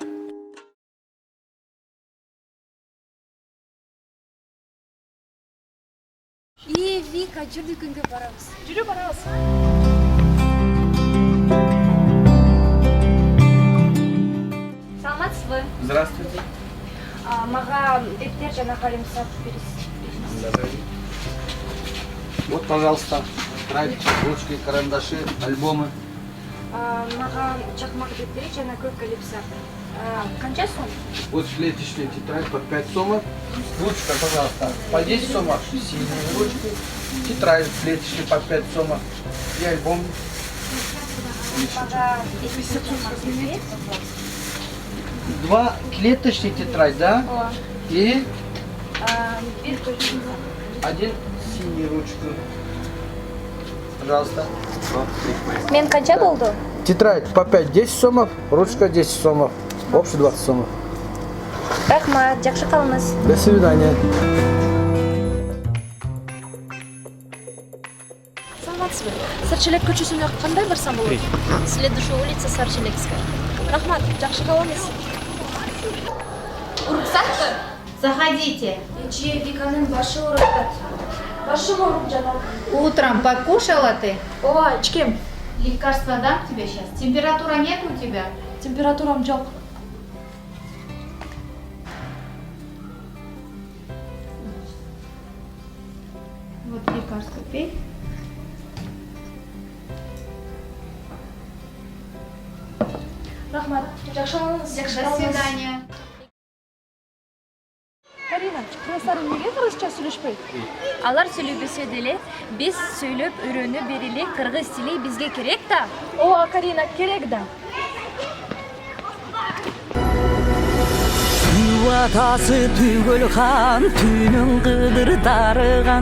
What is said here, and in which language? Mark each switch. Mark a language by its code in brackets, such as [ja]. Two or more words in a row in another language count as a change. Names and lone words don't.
[ky] Вика, жүрдү күнгө барабыз. Жүрүп барабыз. Саламатсызбы? [ru] Здравствуйте. [ky] Мага дептер жана калемсап бересиз. [ru] Вот, пожалуйста, тетрадь, ручки, карандаши, альбомы. [ky] Мага чакмак дептери жана көк калемсап. Канча сом? [ru] Вот клеточная тетрадь по 5 сомов. Ручка, пожалуйста, по 10 сомов. Синие ручки. Тетрадь клеточная по 5 сомов. И альбом. [ky] Мага 50 сом берет. [ru] 2 клеточные тетрадь, да? И [ky] Бир көк. [ru] 1 синий ручку. Пожалуйста. [ky] Мен канча болду? [ru] Тетрадь по 5-10 сомов, ручка 10 сомов. Общий 20 сомов. [ky] Рахмат, жакшы калыңыз. [ru] До свидания. [ky] Саламатсызбы? Сарчелек көчөсүнө кандай барсам болот? [ru] Следующая улица Сарчелекская. [ky] Рахмат, жакшы калыңыз. Уруксатпы? Заходите. Эче Виканын башы ооруп. Башым ооруп жатат. [ru] Утром покушала ты? [ky] Ооба, ичкем. [ru] Лекарства дам тебе сейчас. Температура нет у тебя? [ky] Температурам жок. [ru] Вот лекарство пей. [ky] Рахмат, жакшы калыңыз. [ru] До свидания. [ky] Карина, кыргыздар эмнеге кыргызча сүйлөшпөйт? Алар сүйлөбөсө деле, биз сүйлөп үйрөнүп берели, кыргыз тили бизге керек да. Ооба, Карина, керек да. Атасы түгөл хан, түнүн кыдыр дарыган.